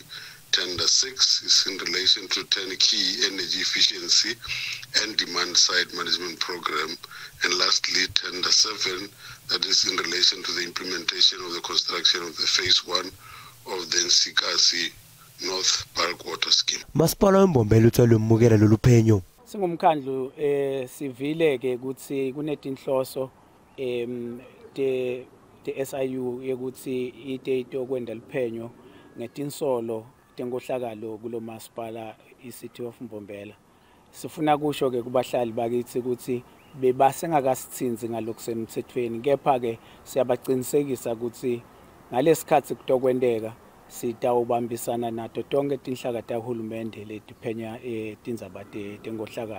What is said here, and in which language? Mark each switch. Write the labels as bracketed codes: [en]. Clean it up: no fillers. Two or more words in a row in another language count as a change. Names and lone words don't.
[en] Tender 6 is in relation to 10 key energy efficiency and demand side management program. And lastly, tender 7, that is in relation to the implementation of the construction of the phase 1 of the Nsikasi North Bulk Water Scheme. [ss] Masipala weMbombela utsalumukela lolu phenyo. Singumkhandlu sivile ke ukuthi kunetinhloso the SIU yekuthi ite okwenda liphenyo ngetinsolo tenkohlakalo kulo masipala iCity of Mbombela. Sifuna kusho ke kubahlali bakithi ukuthi bebasengakasithinzi ngalokusemthethweni kepha ke siyabaqinisekisa ukuthi ngalesikhathi kutokwendeka sitawubambisana nato tonke tinhlaka tahulumende letiphenya tindzaba tenkohlakalo.